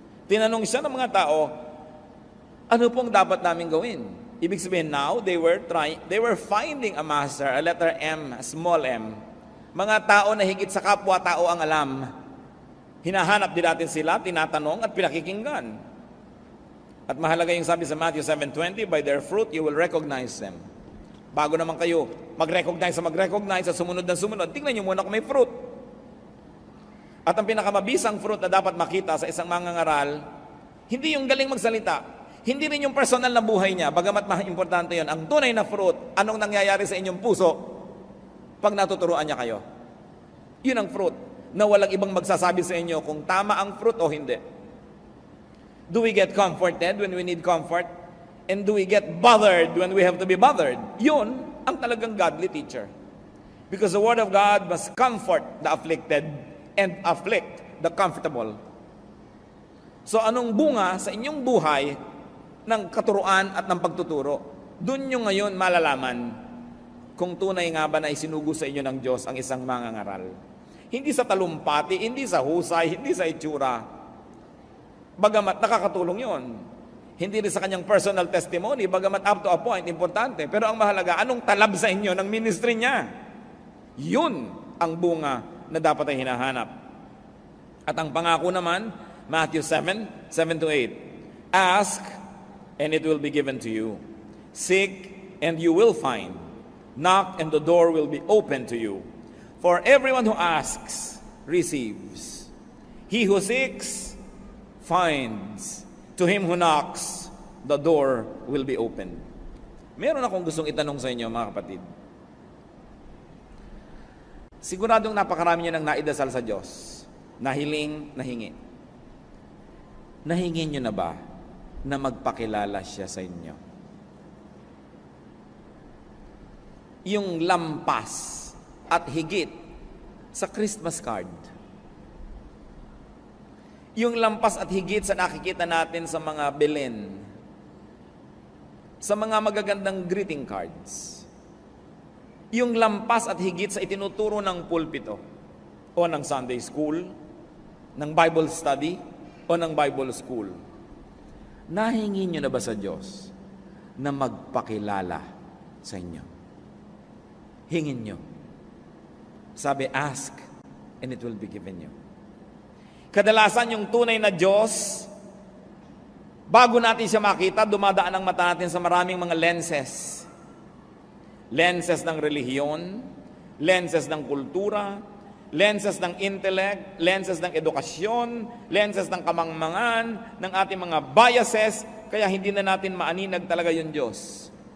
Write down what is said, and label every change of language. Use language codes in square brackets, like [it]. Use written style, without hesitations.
[tl] Tinanong siya ng mga tao, ano pong dapat namin gawin? Ibig sabihin [en] now, they were finding a master, a letter M, a small m. [tl] Mga tao na higit sa kapwa-tao ang alam. Hinahanap din natin sila, tinatanong at pinakikinggan. At mahalaga yung sabi sa Matthew 7:20, [en] by their fruit you will recognize them. [tl] Bago naman kayo mag-recognize sa sumunod na sumunod, tingnan nyo muna kung may fruit. At ang pinakamabisang fruit na dapat makita sa isang mangangaral, hindi yung galing magsalita, hindi rin yung personal na buhay niya, bagamat importante yon. Ang tunay na fruit, anong nangyayari sa inyong puso pag natuturuan niya kayo. Yun ang fruit, na walang ibang magsasabi sa inyo kung tama ang fruit o hindi. [en] Do we get comforted when we need comfort? And do we get bothered when we have to be bothered? [tl] Yun ang talagang [en] godly teacher. Because the Word of God must comfort the afflicted and afflict the comfortable. [tl] So anong bunga sa inyong buhay ng katuruan at ng pagtuturo? Doon nyo ngayon malalaman kung tunay nga ba na isinugo sa inyo ng Diyos ang isang mangangaral. Hindi sa talumpati, hindi sa husay, hindi sa itsura. Bagamat nakakatulong yon. Hindi rin sa kanyang personal testimony, bagamat [en] up to a point, [tl] importante. Pero ang mahalaga, anong talab sa inyo ng ministry niya? Yun ang bunga na dapat ay hinahanap. At ang pangako naman, Matthew 7:7-8. [en] Ask, and it will be given to you. Seek, and you will find. Knock, and the door will be open to you. For everyone who asks, receives. He who seeks, finds. To him who knocks, the door will be opened. [tl] Meron akong gustong itanong sa inyo, mga kapatid. Siguradong napakarami nyo nang naidasal sa Diyos. Nahiling, nahingi. Nahingi nyo na ba na magpakilala siya sa inyo? Yung lampas at higit sa Christmas card. Yung lampas at higit sa nakikita natin sa mga Belen. Sa mga magagandang greeting cards. Yung lampas at higit sa itinuturo ng pulpito o ng Sunday school, ng Bible study o ng Bible school. Nahingi nyo na ba sa Diyos na magpakilala sa inyo? Hingin nyo. Sabi, [en] ask and it will be given you. [tl] Kadalasan yung tunay na Diyos, bago natin siya makita, dumadaan ang mata natin sa maraming mga lenses. Lenses ng relihiyon, lenses ng kultura, lenses ng intellect, lenses ng edukasyon, lenses ng kamangmangan, ng ating mga biases, kaya hindi na natin maaninag talaga yung Diyos.